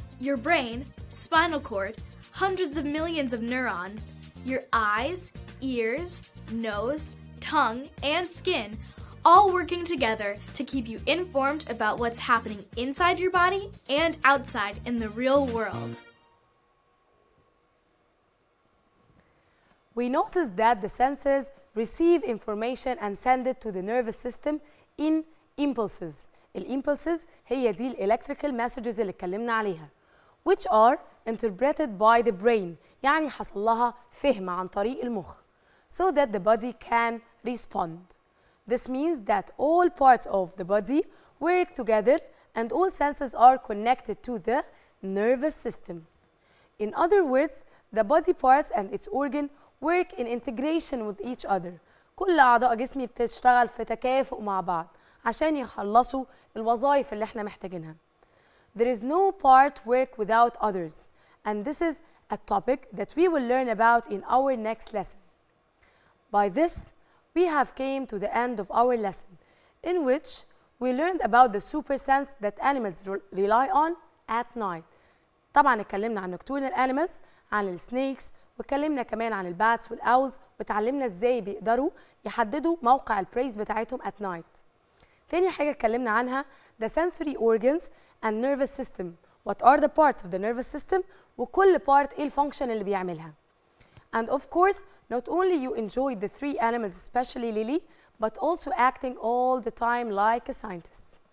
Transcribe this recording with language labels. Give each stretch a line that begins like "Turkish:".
English: Your brain, spinal cord, hundreds of millions of neurons, your eyes, ears, nose, tongue, and skin, all working together to keep you informed about what's happening inside your body and outside in the real world. We noticed that the senses receive information and send it to the nervous system in impulses.
Arabic: الimpulses هي دي
English: electrical messages
Arabic: اللي اتكلمنا عليها,
English: which are interpreted by the brain,
Arabic: يعني حصل لها فهم عن طريق المخ.
English: so that the body can respond. This means that all parts of the body work together and all senses are connected to the nervous system. In other words, the body parts and its organ work in integration with each other.
Arabic: كل أعضاء جسمي بتشتغل في تكافؤ مع بعض عشان يخلصوا الوظائف اللي احنا محتاجينها.
English: There is no part work without others, and this is a topic that we will learn about in our next lesson. By this, we have came to the end of our lesson, in which we learned about the super sense that animals rely on at night.
Arabic: طبعا اتكلمنا عن
English: nocturnal animals،
Arabic: عن السنيكس، واتكلمنا كمان عن الباتس والأولز، وتعلمنا ازاي بيقدروا يحددوا موقع البريز بتاعتهم
English: at night.
Arabic: تاني حاجة اتكلمنا عنها
English: the sensory organs and nervous system. What are the parts of the nervous system؟
Arabic: وكل part ايه الفانكشن اللي بيعملها.
English: And of course, not only you enjoyed the three animals, especially Lily, but also acting all the time like a scientist.